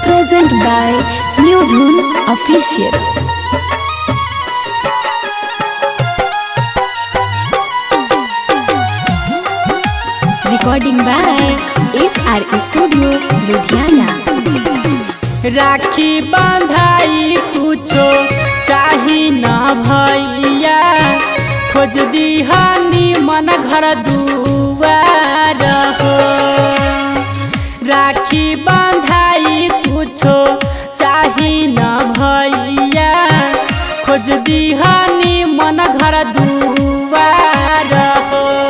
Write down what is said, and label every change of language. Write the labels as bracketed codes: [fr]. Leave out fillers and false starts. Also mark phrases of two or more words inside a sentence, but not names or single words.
[en] Present by New Dhun Official. Recording by SR Studio, Ludhiana. [bho] राखी बांधाई कुछो चाही ना भैया, खोज दीहानी मन घर दुआर हो। राखी बांधाई कुछो चाही ना भैया, खोज दीहानी मन घर दुआर हो।